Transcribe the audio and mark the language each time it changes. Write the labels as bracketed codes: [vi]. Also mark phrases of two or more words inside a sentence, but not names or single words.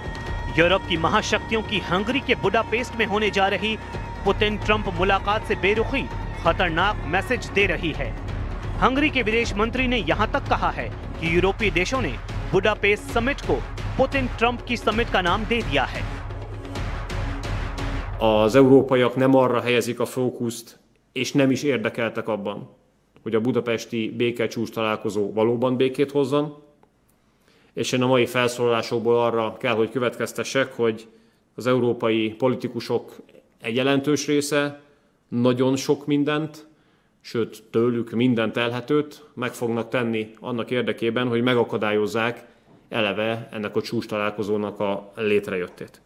[hi] यूरोप की महाशक्तियों की हंगरी के बुडापेस्ट में होने जा रही पुतिन ट्रंप मुलाकात से बेरुखी खतरनाक मैसेज दे रही है। हंगरी के विदेश मंत्री ने यहां तक कहा है कि यूरोपीय देशों ने बुडापेस्ट समिट को पुतिन ट्रम्प की समिट का नाम दे दिया है। [hu] Az európaiak nem arra helyezik a fókuszt, és nem is érdekeltek abban, hogy a budapesti békecsúcs találkozó valóban békét hozzon, és én a mai felszólalásokból arra kell, hogy következtessek, hogy az európai politikusok egy jelentős része nagyon sok mindent, sőt tőlük minden telhetőt meg fognak tenni annak érdekében, hogy megakadályozzák eleve ennek a csúcs találkozónak a létrejöttét.